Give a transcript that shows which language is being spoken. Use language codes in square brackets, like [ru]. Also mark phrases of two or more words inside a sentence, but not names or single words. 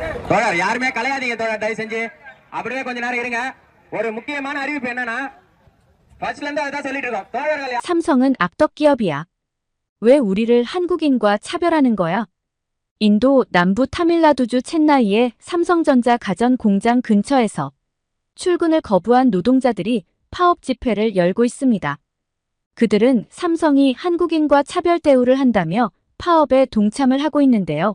[ta] தோழர் யாருமே கலையாதீங்க தோழர், தயவு செஞ்சு அப்படியே கொஞ்ச நேரம் இருங்க. ஒரு முக்கியமான அறிவிப்பு என்னன்னா, ஃபர்ஸ்ட்ல இருந்து அதான் சொல்லிட்டு இருக்கோம். தோழர்கள் [ko] 삼성은 악덕 기업이야. 왜 우리를 한국인과 차별하는 거야? 인도 남부 타밀나두주 첸나이의 삼성전자 가전 공장 근처에서 출근을 거부한 노동자들이 파업 집회를 열고 있습니다. 그들은 삼성이 한국인과 차별 대우를 한다며 파업에 동참을 하고 있는데요.